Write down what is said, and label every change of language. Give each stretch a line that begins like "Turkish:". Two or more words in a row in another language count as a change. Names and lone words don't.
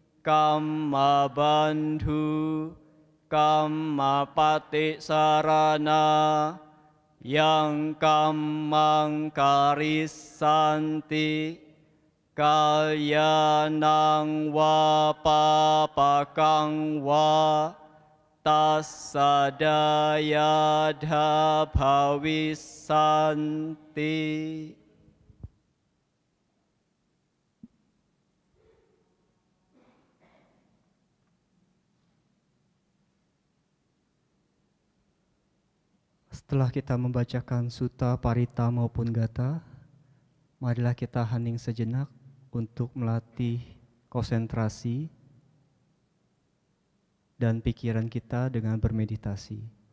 Pali: Kammabandhu Kammapatisarana yang kammang karisanti kalyanang wa papakang wa tassadayadha bhawisanti.
Indonesian: Setelah kita membacakan sutta, parita maupun gata, marilah kita hening sejenak untuk melatih konsentrasi dan pikiran kita dengan bermeditasi.